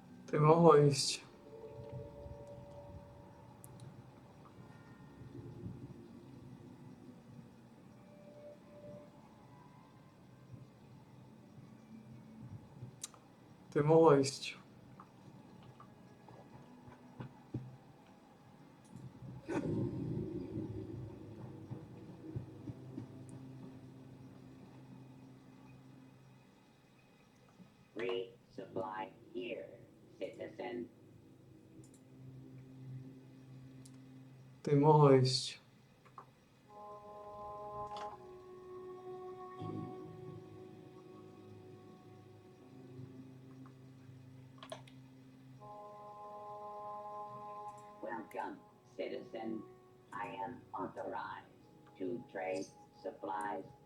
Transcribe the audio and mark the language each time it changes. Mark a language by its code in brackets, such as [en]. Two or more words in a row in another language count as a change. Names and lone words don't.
[sk] To by mohlo ísť. To by mohlo ísť. [en] Resupply here, citizen. [sk] To by mohlo ísť. [en] Welcome, citizen. I am authorized to trade supplies.